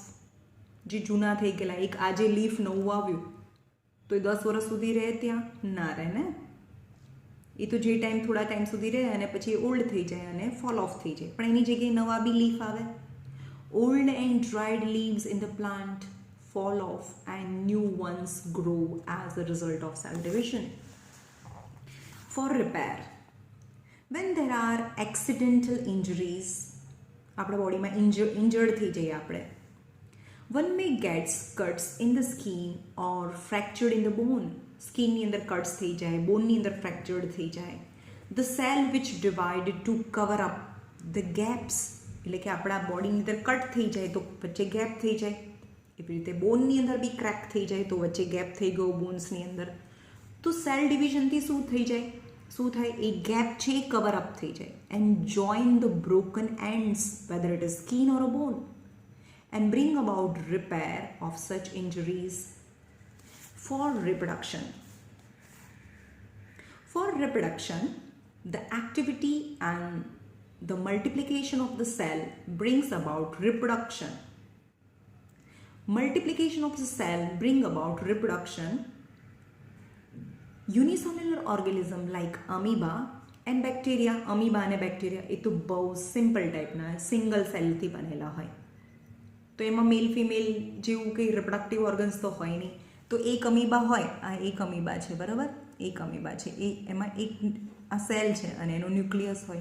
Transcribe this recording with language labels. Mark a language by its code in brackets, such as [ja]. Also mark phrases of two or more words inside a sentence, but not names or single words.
[gu] જે જૂના થઈ ગયેલા, એક આજે લીફ નવું આવ્યું તો એ 10 વર્ષ સુધી રહે? ત્યાં ના રહે ને. એ તો જે થોડા ટાઈમ સુધી રહે અને પછી ઓલ્ડ થઈ જાય અને [en] fall off [gu] થઈ જાય, પણ એની જગ્યાએ નવા બી લીફ આવે. [en] Old and dried leaves in the plant fall off and new ones grow as a result of cell division. For repair, when there are accidental injuries, [gu] આપણા બોડીમાં ઇન્જર્ડ થઈ જઈએ આપણે. [en] One may gets cuts in the skin or fractured in the bone. [gu] સ્કિનની અંદર કટ્સ થઈ જાય, બોનની અંદર ફ્રેક્ચર્ડ થઈ જાય. [en] The cell which divided to cover up the gaps, [gu] એટલે કે આપણા બોડીની અંદર કટ થઈ જાય તો વચ્ચે ગેપ થઈ જાય. એવી રીતે બોનની અંદર બી ક્રેક થઈ જાય તો વચ્ચે ગેપ થઈ ગયો બોન્સની અંદર. તો સેલ ડિવિઝનથી શું થઈ જાય, શું થાય, એ ગેપ છે એ [en] cover up [gu] થઈ જાય. [en] And join the broken ends whether it is skin or a bone and bring about repair of such injuries. For reproduction. For reproduction, the activity and the multiplication of the cell brings about reproduction. Multiplication of the cell bring about reproduction. Unicellular organism like amoeba and bacteria, [gu] amoeba અને bacteria એ તો બહુ સિમ્પલ ટાઈપના સિંગલ સેલથી બનેલા હોય. તો એમાં [en] male female [gu] જેવું કંઈ [en] reproductive organs [gu] તો હોય નહીં. તો એક અમીબા હોય, આ એક અમીબા છે, બરાબર, એક અમીબા છે, એ એમાં એક આ સેલ છે અને એનો ન્યુક્લિયસ હોય.